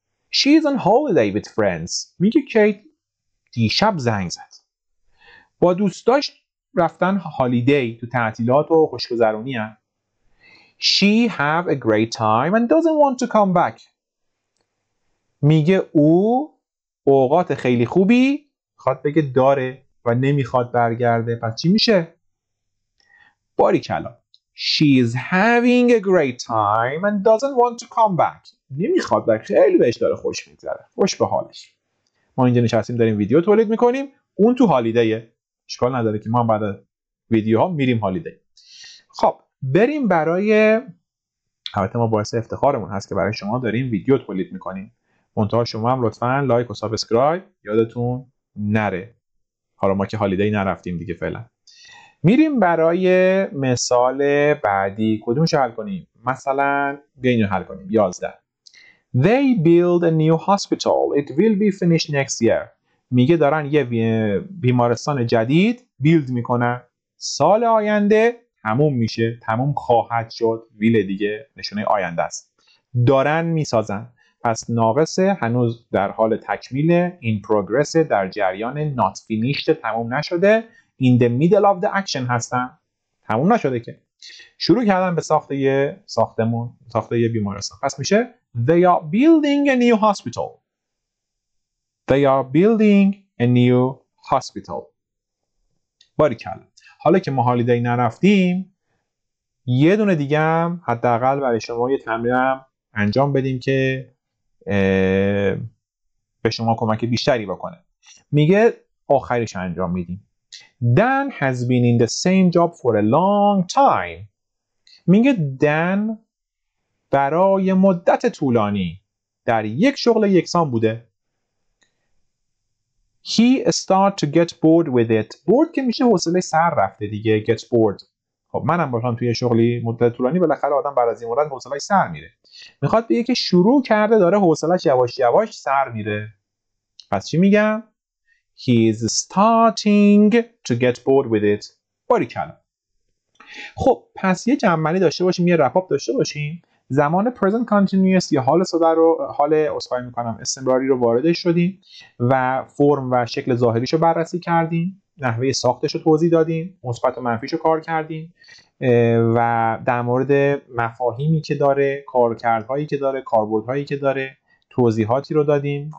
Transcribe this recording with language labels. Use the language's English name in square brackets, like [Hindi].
[English] She's on holiday with friends. [Persian] میگه کیت دیشب زنگ زد. با دوستاش رفتن هالیدی، تو تعطیلات و خوشگذرونی هن. [English] She have a great time and doesn't want to come back. [Persian] میگه او اوقات خیلی خوبی خواد بگه داره و نمیخواد برگرده. پس چی میشه؟ باریکلا. [English] She is having a great time and doesn't want to come back. [Persian] نمیخواد برگرده. خیلی بهش داره خوش میگذره. خوش به حالش. ما اینجا نشستیم داریم ویدیو تولید میکنیم، اون تو هالیدیه. اشکال نداره که ما بعد ویدیوها میریم هالیدی. خب بریم برای، البته ما باعث افتخارمون هست که برای شما داریم ویدیو تولید میکنیم. منتها شما هم لطفاً لایک و سابسکرایب یادتون نره. حالا ما که هالیدی نرفتیم دیگه فعلا. میریم برای مثال بعدی. کدومش حل کنیم؟ مثلا بیاین حل کنیم. 11. [English] They build a new hospital. It will be finished next year. [Persian] میگه دارن یه بیمارستان جدید بیلد میکنن. سال آینده تموم میشه. تموم خواهد شد. ویل دیگه نشونه آینده است. دارن میسازن. پس ناقصه، هنوز در حال تکمیل. [English] In progress، [Persian] در جریان. [English] Not finished، [Persian] تموم نشده. [English] In the middle of the action [Persian] هستن. تموم نشده که. شروع کردن به ساخت یه ساختمون، ساخت یه بیمارستان. پس میشه [English] They are building a new hospital. They are building a new hospital. [Persian] باریکلا. حالا که ما هالیدی نرفتیم، یه دونه دیگه هم حداقل برای شما یه تمرین هم انجام بدیم که به شما کمک بیشتری بکنه. میگه آخریش انجام میدیم. [English] Dan has been in the same job for a long time. [Persian] میگه دن برای مدت طولانی در یک شغل یکسان بوده. [English] He start to get bored with it. [Persian] bored که میشه حوصله سر رفته دیگه. [English] get bored. [Persian] خب منم باشم توی شغلی مدت طولانی، بالاخره آدم بعد از این مدت حوصله‌اش سر میره. میخواد بگه که شروع کرده داره حوصله‌اش یواش یواش سر میره. پس چی میگم؟ [English] He is starting to get bored with it. [Persian] باریکلا. خب پس یه جمعنی داشته باشیم، یه رپاپ داشته باشیم. زمان present continuous یا حال صدا رو، حال استمراری رو واردش شدیم و فرم و شکل ظاهریش رو بررسی کردیم، نحوه ساختش رو توضیح دادیم، مثبت و منفیش رو کار کردیم و در مورد مفاهیمی که داره، کارکردهایی که داره، کاربردهایی که داره توضیحاتی رو دادیم.